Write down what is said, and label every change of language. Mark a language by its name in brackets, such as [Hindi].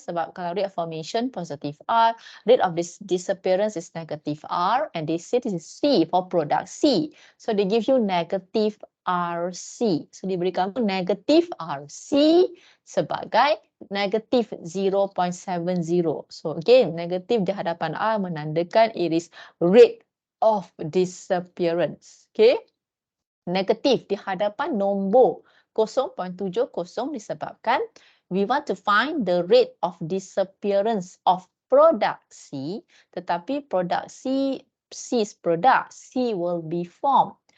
[Malay] Sebab kalau [English] rate of formation positive R, rate of disappearance is negative R, and they say this is C for product C. So they give you negative RC. [Malay] So diberi kamu negative RC sebagai negative 0.70. [English] So again, negative [Malay] di hadapan R menandakan [English] it is rate of disappearance. Okay. [Malay] Negatif di hadapan nombor 0.70 disebabkan [English] we want to find the rate of disappearance of product C, tetapi product C's product C will be formed.